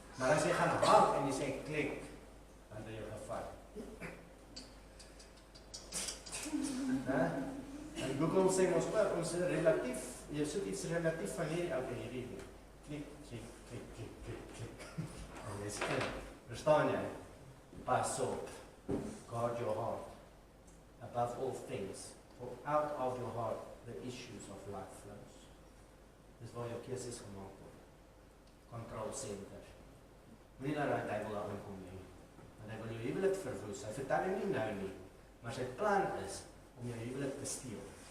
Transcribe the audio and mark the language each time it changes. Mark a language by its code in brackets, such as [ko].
[af] Maar as jy gaan hang en jy sê klik, dan het jy gevat. En Google sê ons relatief, jy soek iets relatief van hierdie, hierdie, klik, klik, klik, klik, klik, klik. En jy sê, verstaan jy? Pas op, [en] guard your heart, above all things, for out of your heart the issues of life flows. [af] Dis waar jou keuses gemaak word. [en] Control center. [af] Moenie dat die duivel daar inkom nie. Want hy wil jou huwelik verwoes. Hy vertel jou nie nou nie, maar sy plan is om jou huwelik te steel.